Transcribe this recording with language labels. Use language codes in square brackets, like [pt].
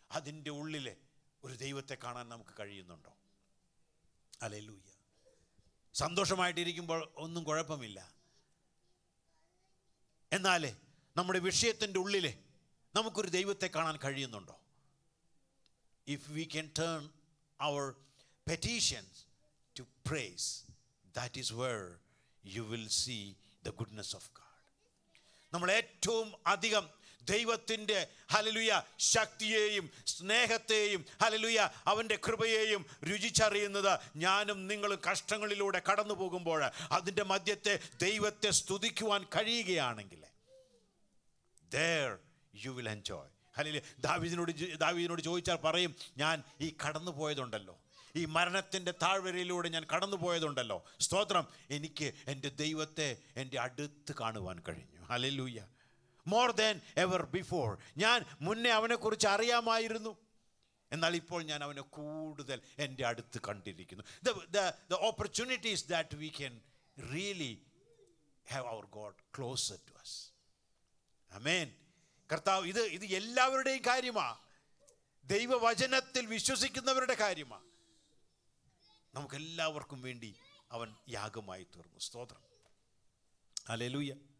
[ml] അതിൻ്റെ ഉള്ളിലെ ഒരു ദൈവത്തെ കാണാൻ നമുക്ക് കഴിയുന്നുണ്ടോ? ഹല്ലേലൂയ. സന്തോഷമായിട്ടിരിക്കുമ്പോൾ ഒന്നും കുഴപ്പമില്ല, എന്നാലേ നമ്മുടെ വിഷയത്തിൻ്റെ ഉള്ളിലെ നമുക്കൊരു ദൈവത്തെ കാണാൻ കഴിയുന്നുണ്ടോ? [en] If we can turn our petitions to praise, that is where you will see the goodness of God. [ml] നമ്മൾ ഏറ്റവും അധികം ദൈവത്തിൻ്റെ ഹല്ലേലൂയ ശക്തിയെയും സ്നേഹത്തെയും ഹല്ലേലൂയ അവൻ്റെ കൃപയെയും രുചിച്ചറിയുന്നത് ഞാനും നിങ്ങളും കഷ്ടങ്ങളിലൂടെ കടന്നു പോകുമ്പോൾ അതിൻ്റെ മധ്യത്തെ ദൈവത്തെ സ്തുതിക്കുവാൻ കഴിയുകയാണെങ്കിൽ [en] there you will enjoy. [ml] Hallelujah. ദാവീദിനോട് ചോദിച്ചാൽ പറയും, ഞാൻ ഈ കടന്നു പോയതുണ്ടല്ലോ, ഈ മരണത്തിൻ്റെ താഴ്വരയിലൂടെ ഞാൻ കടന്നു പോയതുണ്ടല്ലോ, സ്തോത്രം, എനിക്ക് എൻ്റെ ദൈവത്തെ എൻ്റെ അടുത്ത് കാണുവാൻ കഴിഞ്ഞു. Hallelujah. [en] More than ever before. [ml] ഞാൻ മുന്നേ അവനെക്കുറിച്ച് അറിയാമായിരുന്നു, എന്നാൽ ഇപ്പോൾ ഞാൻ അവനെ കൂടുതൽ എൻ്റെ അടുത്ത് കണ്ടിരിക്കുന്നു. [en] The opportunities that we can really have our God closer to us. [ml] Amen. കർത്താവ് ഇത് എല്ലാവരുടെയും കാര്യമാണ്. ദൈവവചനത്തിൽ വിശ്വസിക്കുന്നവരുടെ കാര്യമാണ്. നമുക്കെല്ലാവർക്കും വേണ്ടി അവൻ യാഗമായി തീർന്നു. സ്തോത്രം. ഹല്ലേലൂയ.